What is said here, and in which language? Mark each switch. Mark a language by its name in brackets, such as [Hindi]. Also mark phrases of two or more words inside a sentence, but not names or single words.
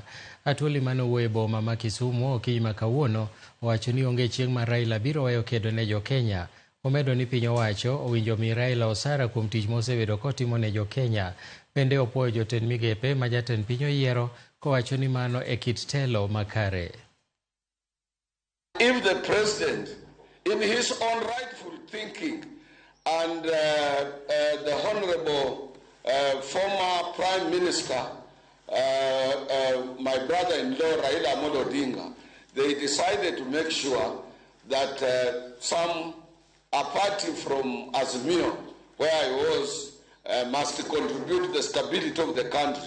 [Luo (Kenya and Tanzania)] Atwoli manowuoyo e boma ma Kisumu okinyi ma kawuono owacho ni onge chieng' ma Raila biro weyo kedo ne Jokenya. Omedo ni piny owacho owinjo mi Raila osara kuom tich mosebedo kotimo ne Jokenya. Bende opuoyo jotend migepe ma jatend piny oyiero kowacho ni mano e kit telo makare. [English] If the president, in his own rightful thinking, and the Honorable former Prime Minister, my brother-in-law Raila Odinga, they decided to make sure that some a party from Azimio, where I was, must contribute to the stability of the country.